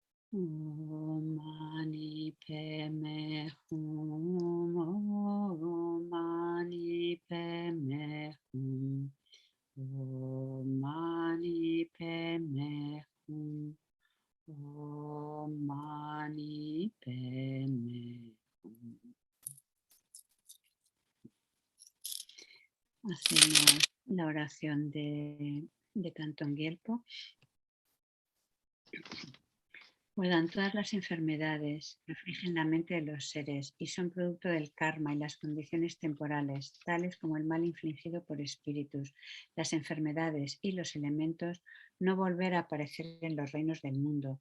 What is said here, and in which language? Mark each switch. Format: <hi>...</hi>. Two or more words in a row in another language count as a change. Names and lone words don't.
<sa>Mani Padme Hum, Mani Padme Hum, Mani Padme Hum, Mani Padme Hum.</sa> <es>Hacemos la oración de Thangtong Gyalpo. Puedan todas las enfermedades que afligen la mente de los seres y son producto del karma y las condiciones temporales, tales como el mal infligido por espíritus, las enfermedades y los elementos, no volver a aparecer en los reinos del mundo.</es>